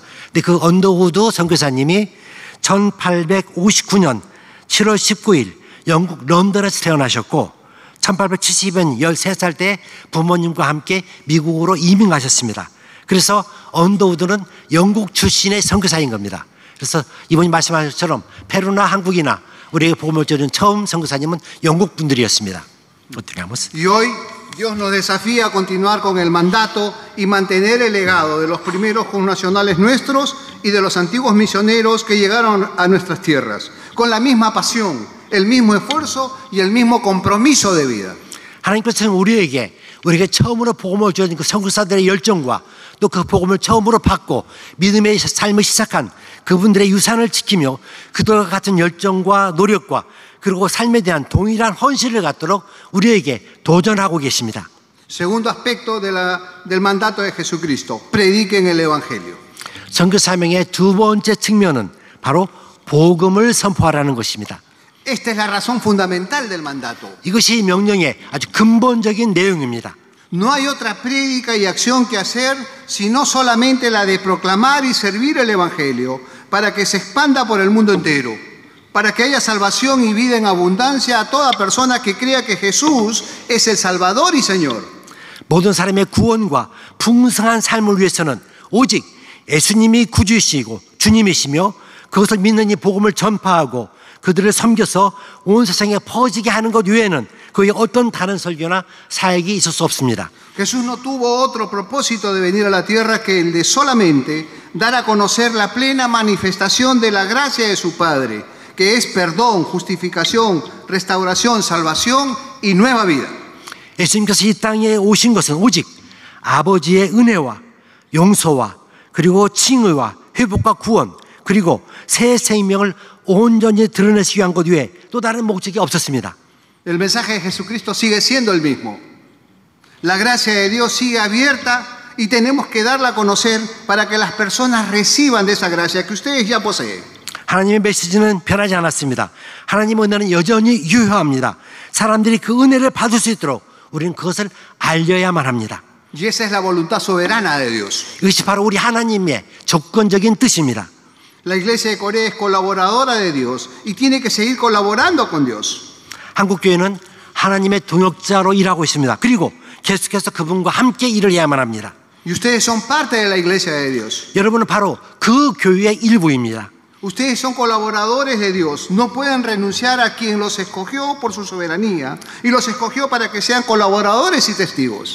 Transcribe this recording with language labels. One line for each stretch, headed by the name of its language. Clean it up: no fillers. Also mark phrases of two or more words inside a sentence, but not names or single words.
Korean: 근데 그 언더우드 선교사님이 1859년 7월 19일 영국 런던에서 태어나셨고 1870년 13살 때 부모님과 함께 미국으로 이민 가셨습니다. 그래서 언더우드는 영국 출신의 선교사인 겁니다. 그래서 이분이 말씀하신 것처럼 페루나 한국이나 우리에게 복음을 전하는 처음 선교사님은 영국 분들이었습니다. 어떻게 하면?
Spanish: Y hoy Dios nos desafía a continuar con el mandato y mantener el legado de los primeros connacionales nuestros y de los antiguos misioneros que llegaron a nuestras tierras, con la misma pasión, el mismo esfuerzo y el mismo compromiso de vida.
Korean: 하나님께서는 우리에게 처음으로 복음을 주신 그 선교사들의 열정과 또 그 복음을 처음으로 받고 믿음의 삶을 시작한 그분들의 유산을 지키며 그들과 같은 열정과 노력과 그리고 삶에 대한 동일한 헌신을 갖도록 우리에게 도전하고 계십니다.
Spanish: Segundo aspecto del mandato de Jesucristo, prediquen el Evangelio.
Korean: 선교 사명의 두 번째 측면은 바로 복음을 선포하라는 것입니다.
Spanish: Esta es la razón fundamental del mandato.
Korean: 이것이 명령의 아주 근본적인 내용입니다.
Spanish: No hay otra prédica y acción que hacer sino solamente la de proclamar y servir el Evangelio para que se expanda por el mundo entero, para que haya salvación y vida en abundancia a toda persona que crea que Jesús es el Salvador y Señor.
Korean: 모든 사람의 구원과 풍성한 삶을 위해서는 오직 예수님이 구주이시고 주님이시며 그것을 믿는 이 복음을 전파하고 그들을 섬겨서 온 세상에 퍼지게 하는 것 외에는 그의 어떤 다른 설교나 사역이 있을 수 없습니다.
Spanish: Jesús no tuvo otro propósito de venir a la tierra que el de solamente dar a conocer la plena manifestación de la gracia de su Padre, que es perdón, justificación, restauración, salvación y nueva vida.
Korean: 예수님께서 이 땅에 오신 것은 오직 아버지의 은혜와 용서와 그리고 칭의와 회복과 구원 그리고 새 생명을 온전히 드러내시기 위한 것 외에 또 다른 목적이 없었습니다.
Spanish: El mensaje de Jesucristo sigue siendo el mismo. La gracia de Dios sigue abierta y tenemos que darla a conocer para que las personas reciban de esa gracia que ustedes ya poseen.
Korean: 하나님의 메시지는 변하지 않았습니다. 하나님의 은혜는 여전히 유효합니다. 사람들이 그 은혜를 받을 수 있도록 우리는 그것을 알려야만 합니다.
Spanish: Y esa es la voluntad soberana de Dios.
Korean: 이것이 바로 우리 하나님의 조건적인 뜻입니다.
Spanish: La iglesia de Corea es colaboradora de Dios y tiene que seguir colaborando con Dios.
Korean: 한국교회는 하나님의 동역자로 일하고 있습니다. 그리고 계속해서 그분과 함께 일을 해야만 합니다.
Spanish: Y ustedes son parte de la iglesia de Dios.
Korean: 여러분은 바로 그 교회의 일부입니다.
Spanish: Ustedes son colaboradores de Dios. No pueden renunciar a quien los escogió por su soberanía y los escogió para que sean colaboradores y testigos.